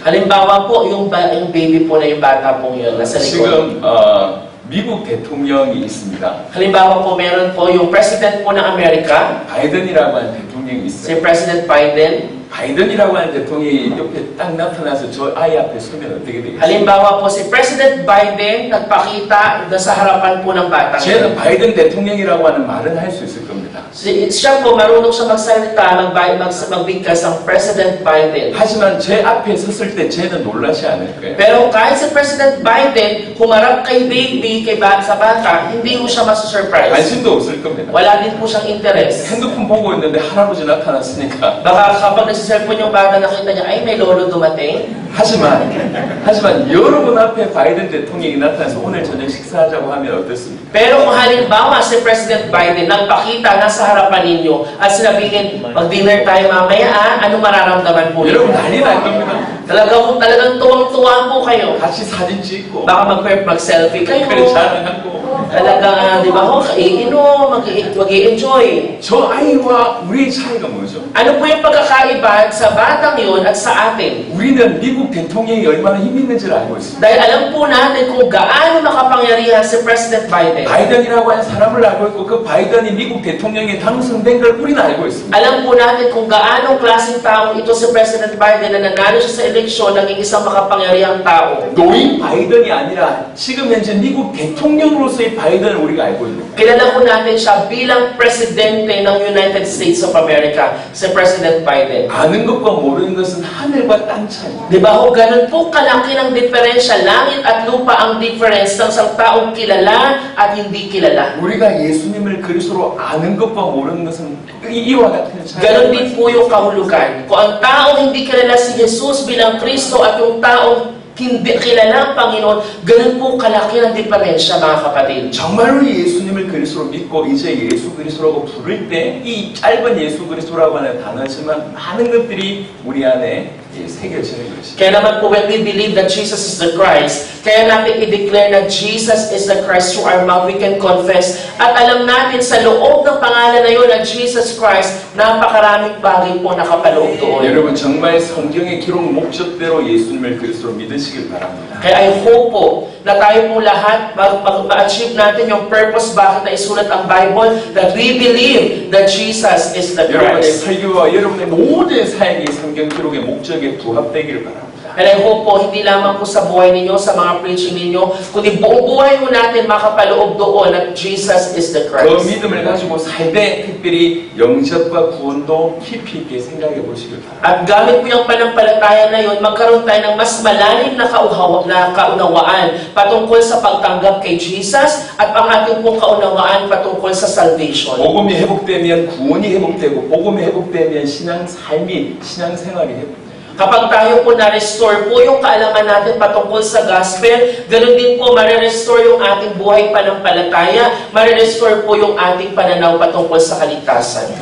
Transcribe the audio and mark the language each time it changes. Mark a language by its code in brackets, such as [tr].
[tl] Halimbawa po, yung baby po na yung bata pong yun, nasa likod. [ko] 지금 미국 대통령이 있습니다. [tl] Halimbawa po, meron po yung President po ng Amerika, [ko] 바이든이라고 하는 대통령이 [tl] si [ko] 있어요. [en] President Biden. [ko] 바이든이라고 하는 대통령이 옆에 딱 나타나서 저 아이 앞에 서면 어떻게 되겠어요? [tl] Halimbawa po, si President Biden nagpakita na sa harapan po ng batang [ko] 쟤는 [tl] ito. [ko] 바이든 대통령이라고 하는 말은 할 수 있을 겁니다. [tl] Siya po, marunong siya magsalita, magbigkas ang President Biden. [ko] 하지만 제 앞에 섰을 때 쟤는 놀라지 않을 거예요. [tl] Pero kahit si President Biden humarap kay baby, sa bata, hindi mo siya masusurprise. [ko] 관심도 없을 겁니다. [tl] Wala din po siyang interest. [ko] 핸드폰 보고 있는데 할아버지 나타났으니까. [tl] Baka kapag nagsiselfon yung bata, nakita niya, ay, may lolo dumating. [ko] 하지만 여러분 앞에 바이든 대통령이 나타나서 오늘 저녁 식사하자고 하면 어떻습니까? [tl] Pero kung halimbawa si President Biden nagpakita na sa harapan ninyo at sinabihin, mag-dinner tayo mamaya, ano mararamdaman po [ko] 여러분 [tl] ninyo? [ko] 난리 날 겁니다. [tl] Talagang tuwang-tuwa po kayo. [ko] 같이 사진 찍고 [tl] Baka mag-selfie kayo. [ko] 그래 자랑하고 [tl] Talagang, di ba ho, iinom, mag-i-enjoy. [ko] 저 아이와 우리의 차이가 뭐죠? [tl] Ano po yung pagkakaiba sa batang yun at sa atin? [ko] 우리는 미국 대통령이 얼마나 힘 있는지를 알고 있습니다. [tl] Dahil alam po natin kung gaano makapangyarihan si President Biden. [ko] 바이든이라고 하는 사람을 알고 있고 그 바이든이 미국 대통령에 당선된 걸 우리는 알고 있습니다. [tl] Alam po natin kung gaano klaseng tao ito si President Biden na nanalo siya sa eleksyon, naging isang makapangyarihang tao. [ko] 노인 바이든이 아니라 지금 현재 미국 대통령으로서의 바이든을 우리가 알고 있는 거예요. [tl] Kilala po natin siya bilang presidente ng United States of America, si President Biden. [ko] 아는 것과 모르는 것은 하늘과 땅 차이. [tl] Di ba ho, ganun po kalaki ng diferensya, langit at lupa ang difference ng isang taong kilala at hindi kilala. [ko] 우리가 예수님을 그리스도로 아는 것과 모르는 것은 이와 같은 차이. [tl] Ganon din po yung kahulugan. Kung ang taong hindi kilala si Jesus bilang Kristo at yung taong hindi kilala ang Panginoon, ganun po kalaki ng diferensya, mga kapatid. [ko] 정말로 예수님을 그리스도로 믿고 이제 예수 그리스도라고 부를 때 이 짧은 예수 그리스도라고 하는 단어지만 많은 것들이 우리 안에 새겨지는 것이죠. [tl] Kaya naman po, [en] when we believe that Jesus is the Christ, [tl] kaya natin i-declare na [en] Jesus is the Christ through our mouth, we can confess. [tl] At alam natin sa loob ng pangalan na yun na Jesus Christ, napakaraming bagay po nakapaloob doon. [ko] 여러분 정말 성경의 기록 목적대로 예수님을 그리스도로 믿으시길 바랍니다. [tl] Kaya [en] I hope [tl] po na tayo po lahat ma-achieve natin yung purpose bakit na isulat ang Bible, [en] that we believe that Jesus is the [ko] 여러분의 [en] Christ. [ko] 설교와 여러분의 모든 사역이 성경 기록의 목적에 부합되기를 바랍니다. [en] And I hope [tl] po, hindi lamang po sa buhay ninyo, sa mga preaching ninyo, kundi buong buhay mo natin makapaloob doon [en] that Jesus is the [ko] 그 [en] Christ. [ko] 믿음을 가지고 살 때 특별히 영접과 구원도 깊이 있게 생각해 보시길 바랍니다. [tl] At gamit po yung panampalataya na yun, magkaroon tayo ng mas malalim na kaunawaan patungkol sa pagtanggap kay Jesus at ang ating pong kaunawaan patungkol sa salvation. [ko] 복음이 회복되면 구원이 회복되고 복음이 회복되면 신앙 삶이 신앙 생활이 회복됩니다. [tl] Kapag tayo po na-restore po yung kaalaman natin patungkol sa gospel, ganun din po ma-restore yung ating buhay panampalataya, ma-restore po yung ating pananaw patungkol sa kaligtasan.